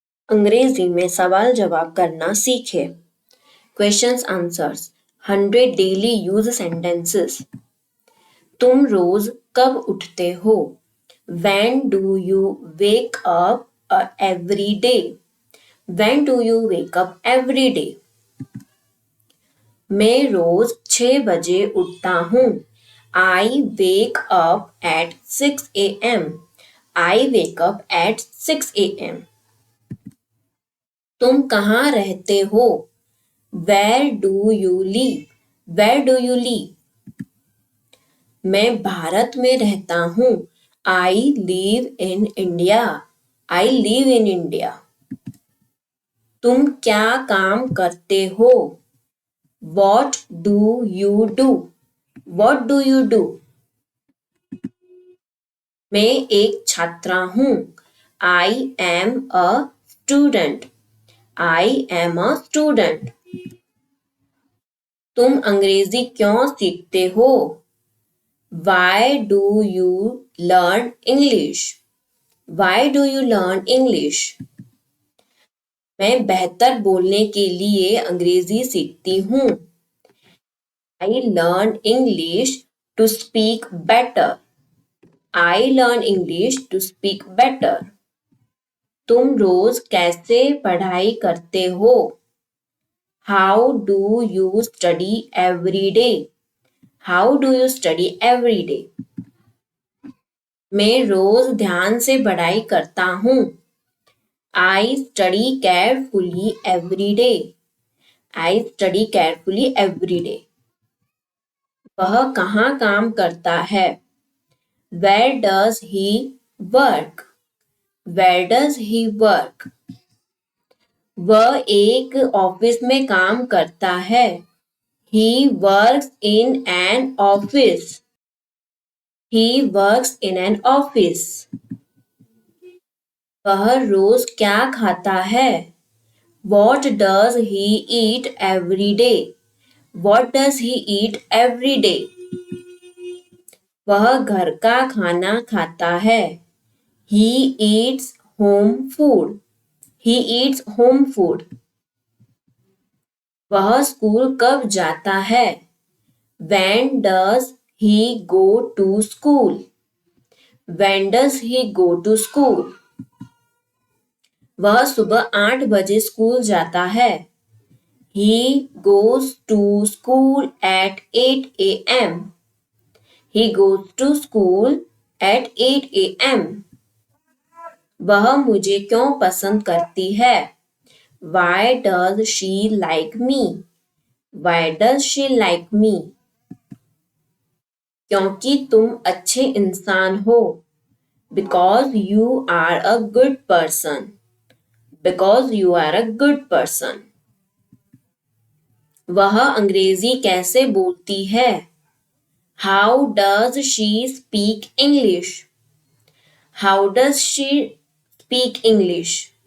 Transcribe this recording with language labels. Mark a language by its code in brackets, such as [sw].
[hi] अंग्रेजी में सवाल जवाब करना सीखें। [en] Questions answers 100 daily use sentences. [hi] तुम रोज कब उठते हो? [en] When do you wake up every day? When do you wake up every day? [hi] मैं रोज 6 बजे उठता हूँ। [en] I wake up at 6 a.m. I wake up at 6 a.m. [hi] तुम कहाँ रहते हो? [en] Where do you live? Where do you live? [hi] मैं भारत में रहता हूँ। [en] I live in India. I live in India. [hi] तुम क्या काम करते हो? [en] What do you do? What do you do? [hi] मैं एक छात्रा हूँ। [en] I am a student. I am a student. [hi] तुम अंग्रेजी क्यों सीखते हो? [en] Why do you learn English? Why do you learn English? [hi] मैं बेहतर बोलने के लिए अंग्रेजी सीखती हूँ। [en] I learn English to speak better. I learn English to speak better. [hi] तुम रोज कैसे पढ़ाई करते हो? [en] How do you study every day? How do you study every day? [hi] मैं रोज ध्यान से पढ़ाई करता हूँ। [en] I study carefully every day. I study carefully every day. [hi] वह कहाँ काम करता है? [en] Where does he work? Where does he work? [hi] वह एक ऑफिस में काम करता है। [en] He works in an office. He works in an office. [hi] वह रोज क्या खाता है? [en] What does he eat every day? What does he eat every day? [hi] वह घर का खाना खाता है। [en] He eats home food. He eats home food. [hi] वह स्कूल कब जाता है? [en] When does he go to school? When does he go to school? [hi] वह सुबह 8 बजे स्कूल जाता है। [en] He goes to school at 8 a.m. He goes to school at 8 a.m. [hi] वह मुझे क्यों पसंद करती है? [en] Why does she like me? Why does she like me? [hi] क्योंकि तुम अच्छे इंसान हो। [en] Because you are a good person. Because you are a good person. [hi] वह अंग्रेजी कैसे बोलती है? [en] How does she speak English? How does she speak English?